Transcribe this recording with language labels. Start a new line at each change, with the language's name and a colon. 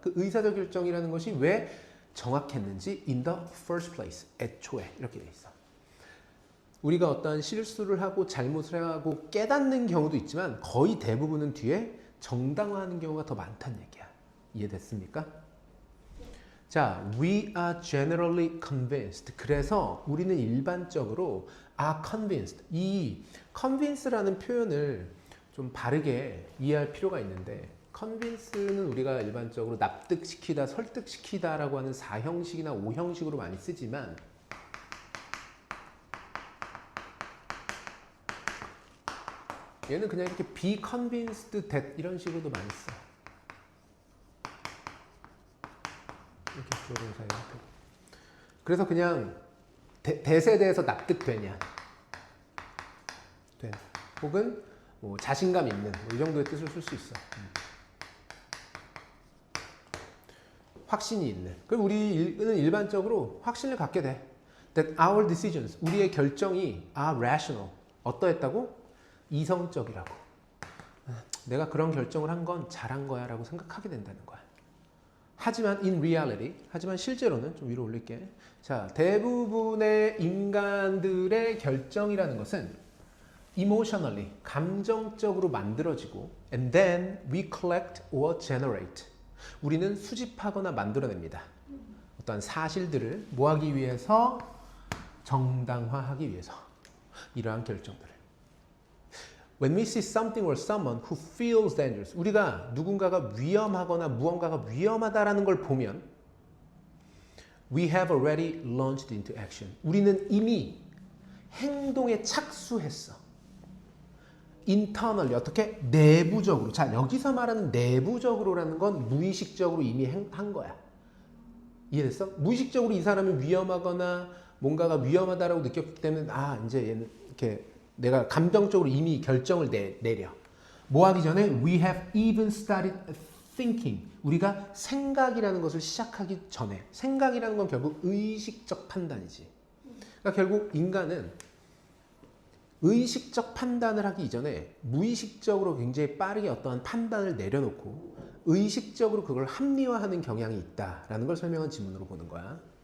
Korean: 그 의사적 결정이라는 것이 왜 정확했는지
English: in the first place,
Korean: 애초에 이렇게 돼 있어. 우리가 어떤 실수를 하고 잘못을 하고 깨닫는 경우도 있지만 거의 대부분은 뒤에 정당화하는 경우가 더 많다는 얘기야. 이해됐습니까?
English: 자, we are generally convinced.
Korean: 그래서 우리는 일반적으로
English: are convinced.
Korean: 이 convince라는 표현을 좀 바르게 이해할 필요가 있는데 convince는 우리가 일반적으로 납득시키다, 설득시키다라고 하는 4형식이나 5형식으로 많이 쓰지만 얘는 그냥 이렇게
English: be convinced that
Korean: 이런 식으로도 많이 써. 이렇게 주어동사 형태. 그래서 그냥 대세대에서 납득되냐, 된. 혹은 뭐 자신감 있는 이 정도의 뜻을 쓸 수 있어. 확신이 있는. 그럼 우리는 일반적으로 확신을 갖게 돼.
English: That our decisions,
Korean: 우리의 결정이
English: are rational.
Korean: 어떠했다고? 이성적이라고. 내가 그런 결정을 한 건 잘한 거야 라고 생각하게 된다는 거야. 하지만
English: in reality,
Korean: 하지만 실제로는 좀 위로 올릴게. 자, 대부분의 인간들의 결정이라는 것은
English: emotionally,
Korean: 감정적으로 만들어지고
English: and then we collect or generate.
Korean: 우리는 수집하거나 만들어냅니다. 어떠한 사실들을 뭐하기 위해서? 정당화하기 위해서. 이러한 결정들을.
English: When we see something or someone who feels dangerous,
Korean: 우리가 누군가가 위험하거나 무언가가 위험하다라는 걸 보면
English: we have already launched into action.
Korean: 우리는 이미 행동에 착수했어.
English: internally,
Korean: 어떻게? 내부적으로. 자, 여기서 말하는 내부적으로라는 건 무의식적으로 이미 한 거야. 이해됐어? 무의식적으로 이 사람이 위험하거나 뭔가가 위험하다라고 느꼈기 때문에 이제 얘는 이렇게 내가 감정적으로 이미 결정을 내려. 뭐 하기 전에
English: we have even started thinking.
Korean: 우리가 생각이라는 것을 시작하기 전에. 생각이라는 건 결국 의식적 판단이지. 그러니까 결국 인간은 의식적 판단을 하기 이전에 무의식적으로 굉장히 빠르게 어떠한 판단을 내려놓고 의식적으로 그걸 합리화하는 경향이 있다라는 걸 설명한 지문으로 보는 거야.